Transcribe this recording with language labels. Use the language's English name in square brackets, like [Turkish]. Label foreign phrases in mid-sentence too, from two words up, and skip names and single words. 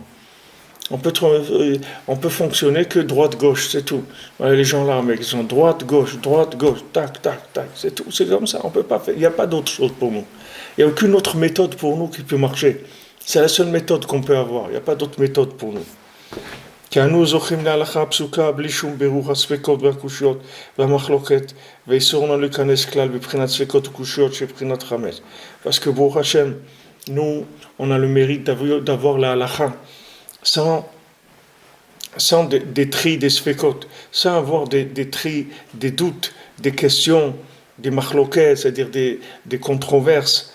[French] On peut fonctionner que droite-gauche, c'est tout. Voilà, les gens là, mec, ils sont droite-gauche, tac, tac, tac, c'est tout. C'est comme ça, on peut pas faire. Il n'y a pas d'autre chose pour nous. Il n'y a aucune autre méthode pour nous qui peut marcher. C'est la seule méthode qu'on peut avoir. Il n'y a pas d'autre méthode pour nous. [Hebrew] כי זוכים להלכה הפסוקה בלי שום בירור הספקות והקושיות והמחלוקת ואיסור לנו להיכנס כלל בבחינת ספקות וקושיות שבחינת חמץ. [French] Parce que [Hebrew] ברוך השם, [French] nous, on a le mérite d'avoir la halakha sans des tris, des sfekot, sans avoir des tris, des doutes, des questions, des mahloket, c'est-à-dire des controverses.